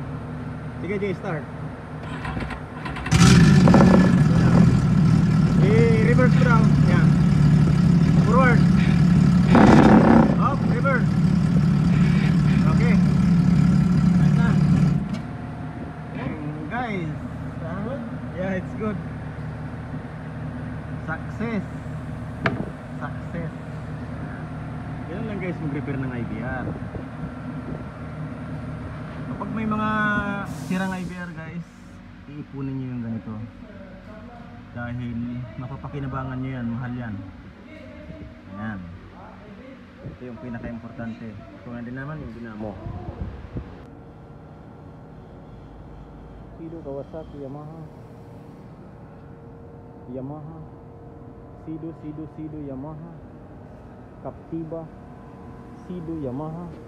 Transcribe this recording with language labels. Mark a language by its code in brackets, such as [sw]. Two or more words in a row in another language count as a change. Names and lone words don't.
[tl] Sige Jay, start. I-reverse ko lang. Ayan. [en] Forward. Up, reverse. [tl] Okay. Ayan na. [en] Guys, yeah, it's good. Success. Success. [tl] Yan lang guys, mag-repair ng IBR. Kapag may mga sirang IBR guys, iipunin nyo yung ganito. Dahil mapapakinabangan nyo yan, mahal yan. Ayan. Ito yung pinaka-importante. Ito nga din naman yung dinamo. Sido, Kawasaki, Yamaha, Sido, Yamaha, Captiva, Sido, Yamaha.